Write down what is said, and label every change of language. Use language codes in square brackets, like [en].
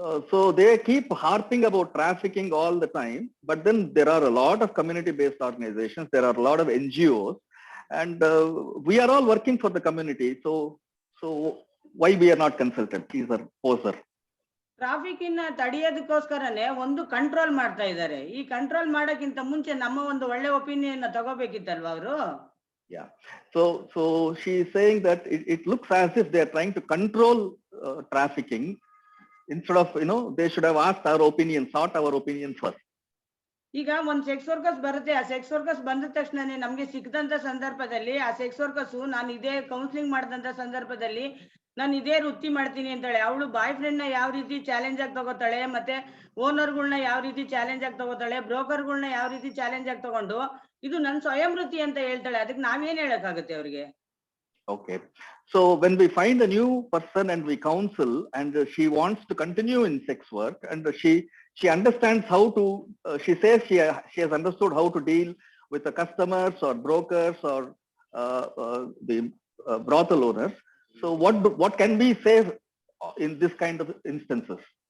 [en] So they keep harping about trafficking all the time, but then there are a lot of community-based organizations, there are a lot of NGOs, and we are all working for the community. So why we are not consulted? These are poser. [kn] Trafficking ನ ತಡೆಯೋದಕ್ಕೋಸ್ಕರನೇ ಒಂದು control ಮಾಡ್ತಾ ಇದ್ದಾರೆ. ಈ control ಮಾಡೋಕ್ಕಿಂತ ಮುಂಚೆ ನಮ್ಮ ಒಂದು ಒಳ್ಳೆ ಒಪಿನಿಯನ್ ತಗೋಬೇಕಿತ್ತಲ್ವಾ ಅವರು? [en] Yeah. So she is saying that it looks as if they are trying to control trafficking. Instead of, they should have asked our opinion, sought our opinion first. [kn] ಈಗ ಒಂದ್ ಸೆಕ್ಸ್ ವರ್ಕರ್ಸ್ ಬರುತ್ತೆ. ಆ sex workers ಬಂದ ತಕ್ಷಣನೇ ನಮ್ಗೆ ಸಿಕ್ಕದಂತ ಸಂದರ್ಭದಲ್ಲಿ ಆ sex workers ನಾನು ಇದೇ ಕೌನ್ಸಿಲಿಂಗ್ ಮಾಡಿದಂತ ಸಂದರ್ಭದಲ್ಲಿ ನಾನು ಇದೇ ವೃತ್ತಿ ಮಾಡ್ತೀನಿ ಅಂತಾಳೆ. ಅವಳು ಬಾಯ್ ಫ್ರೆಂಡ್ ನ ಯಾವ ರೀತಿ ಚಾಲೆಂಜ್ ಆಗಿ ತಗೋತಾಳೆ, ಮತ್ತೆ ಓನರ್ಗಳನ್ನ ಯಾವ ರೀತಿ ಚಾಲೆಂಜ್ ಆಗಿ ತಗೋತಾಳೆ, ಬ್ರೋಕರ್ಗಳನ್ನ ಯಾವ ರೀತಿ ಚಾಲೆಂಜ್ ಆಗಿ ತಗೊಂಡು ಇದು ನನ್ ಸ್ವಯಂ ವೃತ್ತಿ ಅಂತ ಹೇಳ್ತಾಳೆ. ಅದಕ್ಕೆ ನಾವೇನ್ ಹೇಳಕ್ಕಾಗುತ್ತೆ ಅವ್ರಿಗೆ? [en] Okay, so when we find a new person and we counsel, and she wants to continue in sex work, and she understands how to, she says she has understood how to deal with the customers or brokers or the brothel owners. So what can we say in this kind of instances?